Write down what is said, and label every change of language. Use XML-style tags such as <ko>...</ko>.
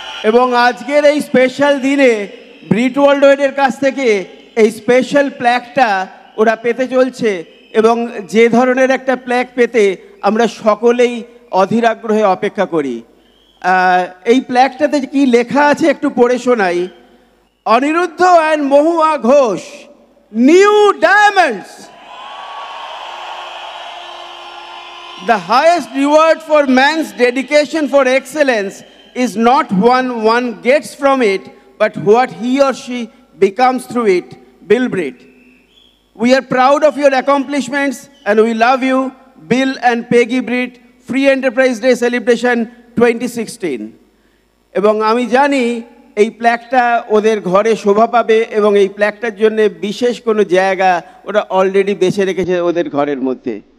<bn>এবং আজকের এই স্পেশাল দিনে ব্রিট ওয়ার্ল্ড ওয়াইডের কাছ থেকে এই স্পেশাল প্ল্যাকটা ওরা পেতে চলছে, এবং যে ধরনের একটা প্ল্যাক পেতে আমরা সকলেই অধীর আগ্রহে অপেক্ষা করি। এই প্ল্যাকটাতে কি লেখা আছে একটু পড়ে শোনাই। Aniruddha and Mahua Ghosh, new diamonds.</bn> <en>The highest reward for man's dedication for excellence is not one gets from it, but what he or she becomes through it. Bill Britt. We are proud of your accomplishments and we love you, Bill and Peggy Britt, Free Enterprise Day Celebration 2016.</en> <bn>এবং আমি জানি এই প্ল্যাকটা ওদের ঘরে শোভা পাবে এবং এই প্ল্যাকটার জন্য বিশেষ কোনো জায়গা ওরা অলরেডি বেছে রেখেছে ওদের ঘরের মধ্যে।</bn>